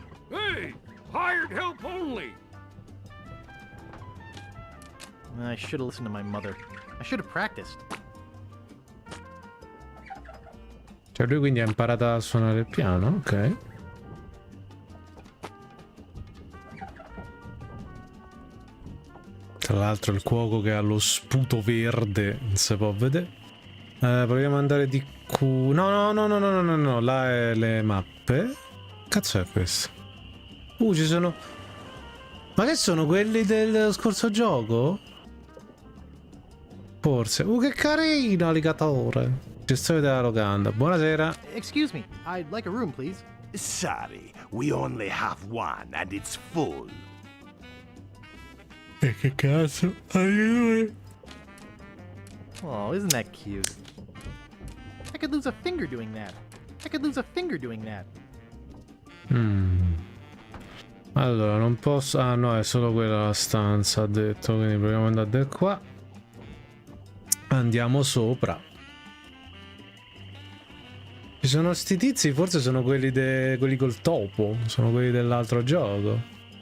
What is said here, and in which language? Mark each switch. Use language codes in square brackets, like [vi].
[en] Hey, hired help only. I should have listened to my mother. I should have practiced. [it] Cioè lui quindi ha imparato a suonare il piano, ok. Tra l'altro il cuoco che ha lo sputo verde, non si può vedere. Proviamo ad andare di Q. No, là è le mappe. Cazzo è questo? Ci sono... Ma che sono quelli del scorso gioco? Forse. Che carino, alligatore. Gestore della locanda. Buonasera. [en] Excuse me, I'd like a room, please. Sorry, we only have one and it's full. [it] E che cazzo? Aiuto. [en] Oh, isn't that cute? I could lose a finger doing that. I could lose a finger doing that. [it] Allora, non posso... Ah no, è solo quella la stanza, ha detto. Quindi proviamo ad andare da qua. Andiamo sopra. Ci sono sti tizi, forse sono quelli, quelli col topo. Sono quelli dell'altro gioco.